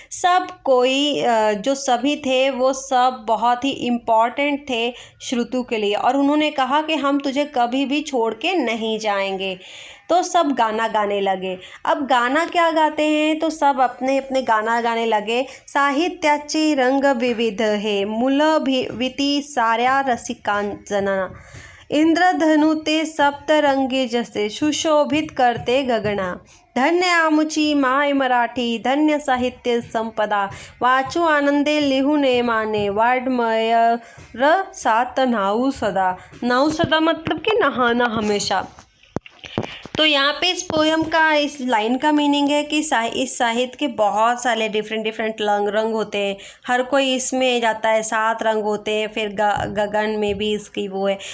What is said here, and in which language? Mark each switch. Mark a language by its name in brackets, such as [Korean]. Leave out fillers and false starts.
[Hindi] सब कोई जो सभी थे वो सब बहुत ही इम्पॉर्टेंट थे श्रुतु के लिए, और उन्होंने कहा कि हम तुझे कभी भी छोड़ के नहीं जाएंगे। तो सब गाना गाने लगे। अब गाना क्या गाते हैं? तो सब अपने अपने गाना गाने लगे। [Marathi] साहित्याचे रंग विविध हे, मुलं भीती साऱ्या रसिकांजना, इंद्रधनु ते सप्तरंगी जसे, सुशोभित करते गगना, धन्य आमुची माय मराठी, धन्य साहित्य संपदा, वाचू आनंदे लिहू नेमाने, वाड्मय र सात नाऊ सदा। [Hindi] नाऊ सदा मतलब कि नहाना हमेशा। तो यहाँ पे इस पोयम का, इस लाइन का मीनिंग है कि इस साहित्य के बहुत सारे डिफरेंट रंग होते हैं। हर कोई इसमें जाता है, 7 रंग होते हैं। फिर गगन में भी इसकी वो है।